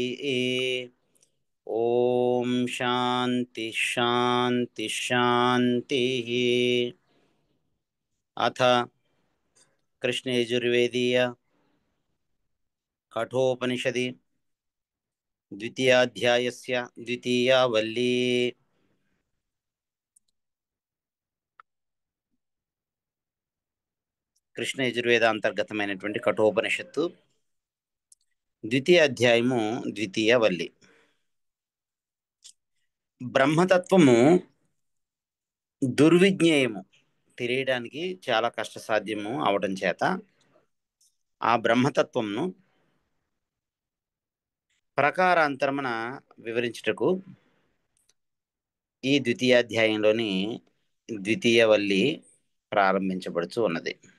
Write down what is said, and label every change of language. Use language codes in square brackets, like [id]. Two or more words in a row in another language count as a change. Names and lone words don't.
[sa] ओम शांति शांति शांतिः। अथ कृष्णयजुर्वेदीय कठोपनिषदि द्वितीयाध्यायस्य द्वितीया वल्ली। [te] కృష్ణ యజుర్వేద అంతర్గతమైనటువంటి కఠోపనిషత్తు ద్వితీయ అధ్యాయము ద్వితీయ వల్లి. బ్రహ్మతత్వము దుర్విజ్ఞేయము, తెలియడానికి చాలా కష్టసాధ్యము అవడం చేత ఆ బ్రహ్మతత్వమును ప్రకారాంతరమున వివరించుటకు ఈ ద్వితీయాధ్యాయంలోని ద్వితీయ వల్లి ప్రారంభించబడుచు ఉన్నది.